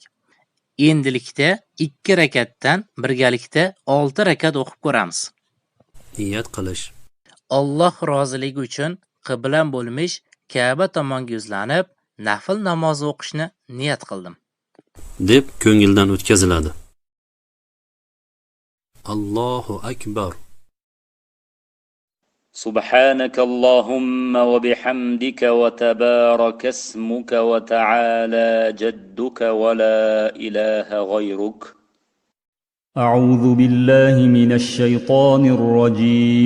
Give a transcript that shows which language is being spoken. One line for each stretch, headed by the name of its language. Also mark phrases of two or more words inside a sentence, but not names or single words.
Uzbek: Endilikda 2 rakatdan birgalikda 6 rakat o'qib ko'ramiz. Niyat qilish. Alloh roziligi uchun qiblam bo'lmish Ka'ba tomonga yuzlanib, nafl namozi o'qishni niyat qildim deb ko'ngildan o'tkaziladi.
Arabic: الله أكبر. سبحانك اللهم وبحمدك وتبارك اسمك وتعالى جدك ولا إله غيرك. أعوذ بالله من الشيطان الرجيم.